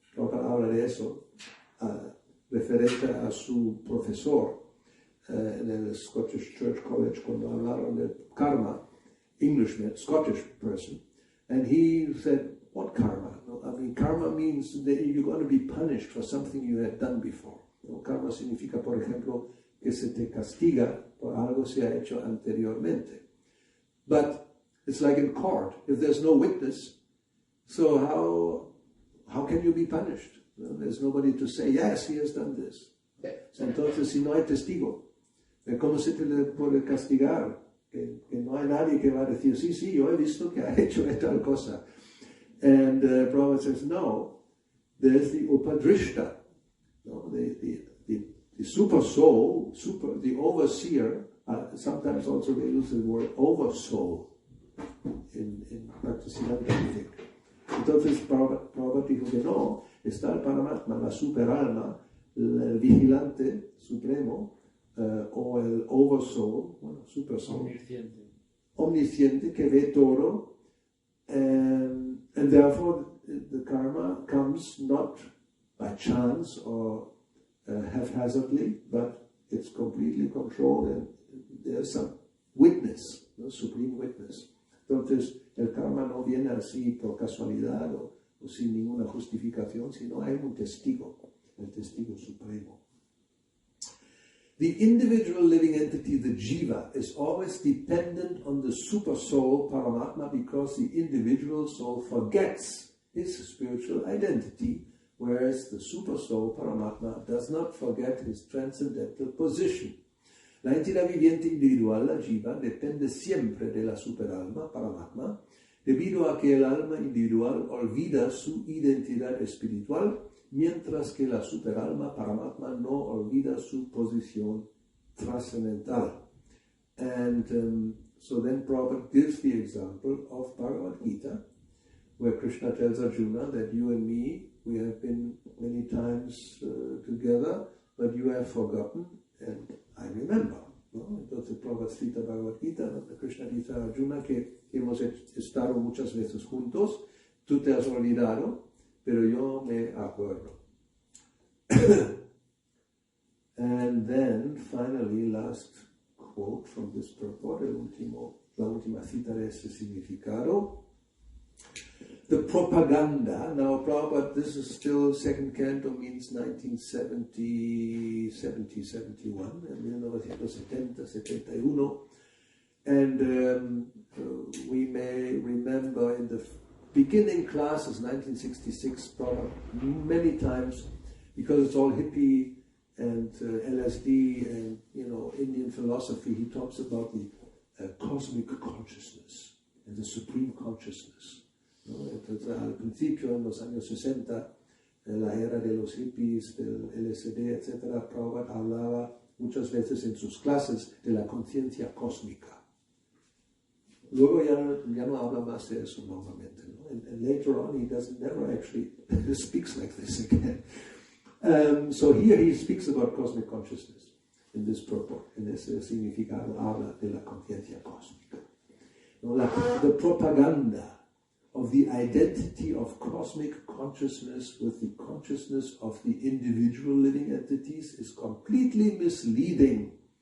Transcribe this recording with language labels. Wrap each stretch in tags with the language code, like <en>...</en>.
<es>Prabhupada habla de eso, referente a su profesor en el Scottish Church College, cuando hablaron de karma,</es> <en>Englishman, Scottish person, and he said, what karma? No, I mean, karma means that you're going to be punished for something you had done before.</en> <es>No, karma significa, por ejemplo, que se te castiga por algo se ha hecho anteriormente.</es> <en>But it's like in court, if there's no witness, so how can you be punished? No, there's nobody to say, yes, he has done this.</en> <es>Entonces, si no hay testigo, ¿cómo se te le puede castigar? Que no hay nadie que va a decir, sí, yo he visto que ha hecho tal cosa.</es> <en>And Prabhupada says, no, there's the Upadrishta, no? The super soul, the overseer, sometimes also they use the word oversoul in Bhakti-yoga.</en> <es>Entonces Prabhupada dijo que no, está el Paramatma, la superalma, el vigilante supremo, o el oversoul, bueno, super soul, omnisciente que ve todo,</es> <en>and therefore the karma comes not by chance or haphazardly, but it's completely controlled and there's some witness, no? Supreme witness.</en> <es>Entonces el karma no viene así por casualidad o sin ninguna justificación, sino hay un testigo, el testigo supremo.</es> <en>The individual living entity, the jiva, is always dependent on the super soul, Paramatma, because the individual soul forgets his spiritual identity, whereas the super soul, Paramatma, does not forget his transcendental position.</en> <es>La entidad viviente individual, la jiva, depende siempre de la superalma, Paramatma, debido a que el alma individual olvida su identidad espiritual, mientras que la superalma Paramatma no olvida su posición trascendental.</es> <en>And so then Prabhupada gives the example of Bhagavad Gita, where Krishna tells Arjuna that you and me, we have been many times together, but you have forgotten, and I remember.</en> <es>¿No? Entonces Prabhupada cita Bhagavad Gita, donde Krishna dice a Arjuna que hemos estado muchas veces juntos, tú te has olvidado, pero yo me acuerdo.</es> <en>And then, finally, last quote from this purport,</en> <es>la última cita de este significado.</es> <en>The propaganda, now Prabhupada, this is still second canto, means 1970, 71, 1970, 71. And we may remember in the beginning classes, 1966, Prabhupada, many times, because it's all hippie and LSD and, Indian philosophy, he talks about the cosmic consciousness and the supreme consciousness.</en> <es>¿No? Entonces, al principio, en los años 60, en la era de los hippies, del LSD, etc., Prabhupada hablaba muchas veces en sus clases de la conciencia cósmica. Luego ya no habla más de eso normalmente, ¿no?</es> <en>And later on he never actually speaks like this again. So here he speaks about cosmic consciousness in this purport,</en> <es>en ese significado habla de la conciencia cósmica.</es> <en>No, the propaganda of the identity of cosmic consciousness with the consciousness of the individual living entities is completely misleading.</en>